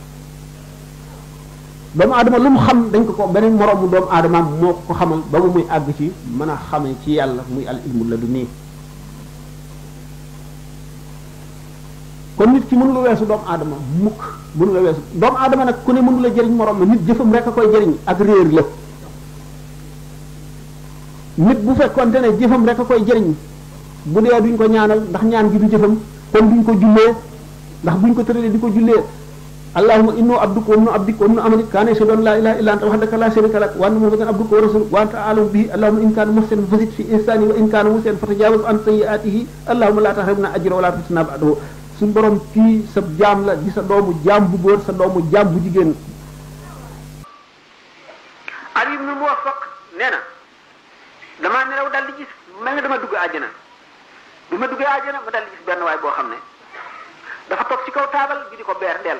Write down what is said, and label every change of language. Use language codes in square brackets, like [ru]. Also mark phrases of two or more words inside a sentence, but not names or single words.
[wo] lu mu xam dañ ko beneen moroomu doomu aadama moo ko xamal ba mu muy àgg ci mën a xamee ci yàlla muy [ar] العلم [wo] la du nii kon nit ki mënu la weesu doomu aadama mukk mënu la weesu doomu aadama nag ku ne mënu la jëriñ moroom ma nit jëfam rek a koy jëriñ ak réer la nit bu fekkonte ne jëfam rek a koy jëriñ bu dee duñ ko ñaanal ndax ñaan gi du jëfam kon duñ ko jullee [ar] ndax buñ ko tëralee di ko jullee اللهم إنه عبدك وابن عبدك وابن أمتك كان يشهد أن لا إله إلا أنت وحدك لا شريك لك وأن محمدا عبدك ورسولك وأنت أعلم به اللهم إن كان محسنا فزد في إحسانه وإن كان مسيئا فتجاوز عن سيئاته اللهم لا تحرمنا أجره ولا تفتنا بعده [wo] suñ borom kii sa jaam la di sa doomu jaam bu góor sa doomu jaam bu jigéen Ali ibn Muwaffaq nee na damaa nelaw daal di gis mel ne dama dugg àjjana bi ma duggee àjjana ma daal di gis benn waay boo xam ne dafa toog ci kaw taabal bi di ko beer dell